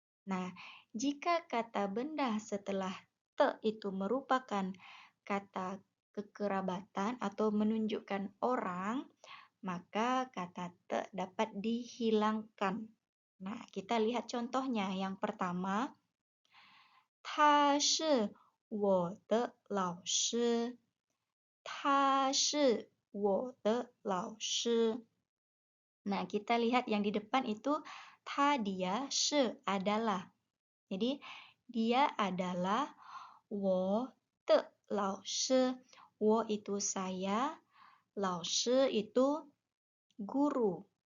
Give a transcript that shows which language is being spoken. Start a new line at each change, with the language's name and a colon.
Indonesian: Nah, jika kata benda setelah te itu merupakan kata kekerabatan atau menunjukkan orang, maka kata te dapat dihilangkan. Nah, kita lihat contohnya. Yang pertama,
Chinese: 他是我的老师. 他是我的老师.
Indonesian: Nah, kita lihat yang di depan itu dia, she adalah. Jadi, dia adalah
Chinese: 我的老师.
Indonesian: 我 itu saya, 老师 itu guru.